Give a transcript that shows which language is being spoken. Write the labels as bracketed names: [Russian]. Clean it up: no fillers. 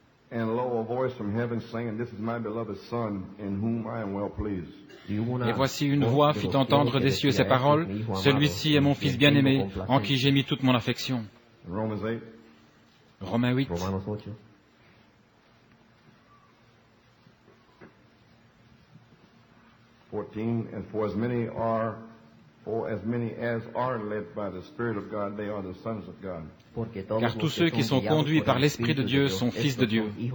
[English] And lo, a voice from heaven saying, This is my beloved Son, in whom I am well pleased. [French] Et voici une voix fit entendre des cieux ces paroles, celui-ci est mon Fils bien-aimé, en qui j'ai mis toute mon affection. Romains 8. [English] And for as many as are led by the Spirit of God, they are the sons of God. [French] Car tous ceux qui sont conduits par l'Esprit de Dieu sont fils de Dieu.